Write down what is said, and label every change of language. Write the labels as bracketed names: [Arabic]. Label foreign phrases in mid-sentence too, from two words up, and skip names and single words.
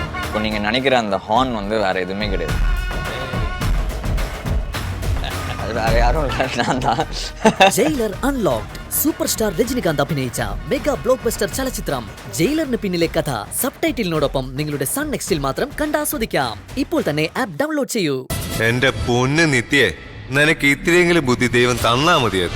[Tamil] இப்போ நீங்கள் நினைக்கிற அந்த ஹார்ன் வந்து வேறு எதுவுமே கிடையாது. அது வேறு யாரும் இல்லை, நான் தான். [Malayalam] ജയിലർ അൺലോക്ഡ് [English] super star [Malayalam] രജനികാന്ത് അഭിനയിച്ച [English] mega blockbuster [Malayalam] ചലച്ചിത്രം ജയിലറിന് പിന്നിലെ കഥ സബ്ടൈറ്റിലിനോടൊപ്പം നിങ്ങളുടെ [English] Sun NXT [Malayalam] മാത്രം കണ്ടാസ്വദിക്കാം. ഇപ്പോൾ തന്നെ ആപ്പ് ഡൗൺലോഡ് ചെയ്യൂ. എന്റെ പൊന്ന് നിത്യേ, നിനക്ക് ഇത്തിരിയെങ്കിലും ബുദ്ധി ദൈവം തന്നാ മതിയായിരുന്നു.